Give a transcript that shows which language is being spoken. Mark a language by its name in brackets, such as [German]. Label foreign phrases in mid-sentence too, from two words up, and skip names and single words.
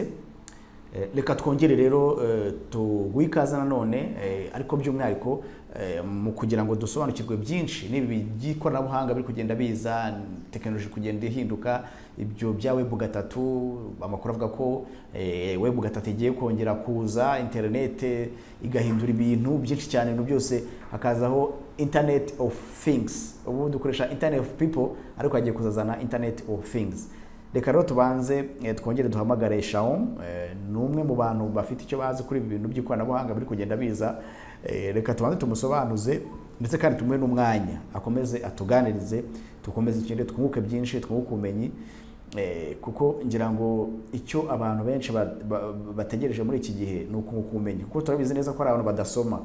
[Kinyarwanda] Reka twongere rero tugwikaza nanone, ariko by'umwihariko mu kugira ngo dusobanukirwe byinshi n'ibi by'ikoranabuhanga biri kugenda biza, technology kugenda ihinduka, ibyo bya Web3, amakuru avuga ko Web3 igiye kongera kuza, internet igahindura ibintu byinshi cyane, no byose hakazaho [English] internet of things. [Kinyarwanda] Ubu dukoresha [English] internet of people, [Kinyarwanda] ariko hagiye kuzazana [English] internet of things. [Kinyarwanda] Reka rero tubanze twongere duhamagare Shaom, numwe mu bantu bafite icyo bazi kuri ibi bintu by'ikoranabuhanga biri kugenda biza. Reka tubanze tumusobanuze, ndetse kandi tumwe n'umwanya akomeze atuganirize, tukomeze ikindi twunguke byinshi, twunguke ubumenyi, kuko ngira ngo icyo abantu benshi bategereje muri iki gihe ni ukunguka ubumenyi, kuko turabizi neza ko ari abantu badasoma.